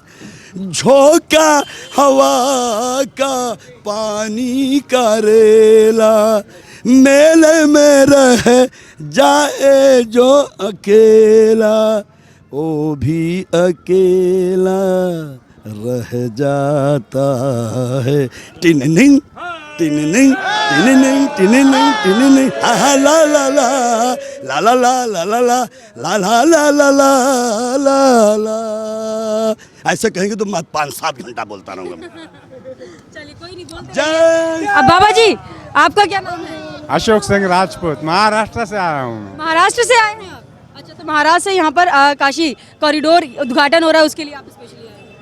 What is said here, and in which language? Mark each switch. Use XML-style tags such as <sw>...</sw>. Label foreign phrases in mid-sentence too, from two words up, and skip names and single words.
<hi>झोंका हवा का पानी का रेला, मेले में रह जाए जो अकेला, वो भी अकेला रह जाता है। टिननिंग टिननिंग टिननिंग टिननिंग टिननिंग, हा ला ला ला ला ला ला ला ला ला ला ला ला ला ला ला ला। ऐसे कहेंगे तो मैं 5-7 घंटा बोलता रहूँगा। चलिए, कोई नहीं बोलते। जय। अब बाबा जी, आपका क्या नाम है? अशोक सिंह राजपूत, महाराष्ट्र से आया हूँ। महाराष्ट्र से आए हैं आप? अच्छा, तो महाराष्ट्र से यहाँ पर काशी कॉरिडोर उद्घाटन हो रहा है, उसके लिए आप स्पेशली आए हैं?</hi>